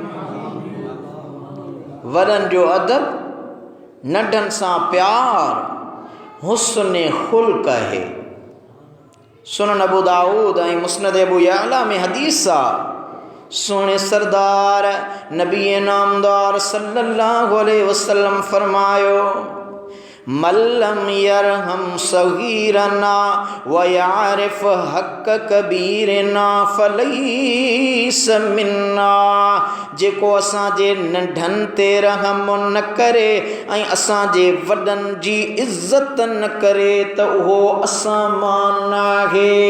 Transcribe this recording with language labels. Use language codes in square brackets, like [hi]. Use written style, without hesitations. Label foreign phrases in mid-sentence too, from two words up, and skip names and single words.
[sd] वॾनि जो अदब नंढनि सां प्यार हुस्न खुल्क है। सुनन अबू दाऊद ऐं मुस्नद अबू याला में हदीस आहे सोने सरदार नबी नामदार [ar] صلى الله عليه وسلم [sd] फरमायो [ar] من لم يرحم صغيرنا و يعرف حق كبيرنا فليس منا. [sd] जेको असांजे नंढनि ते रहम न करे ऐं असांजे वॾनि जी इज़त न करे त उहो असां मां नाहे।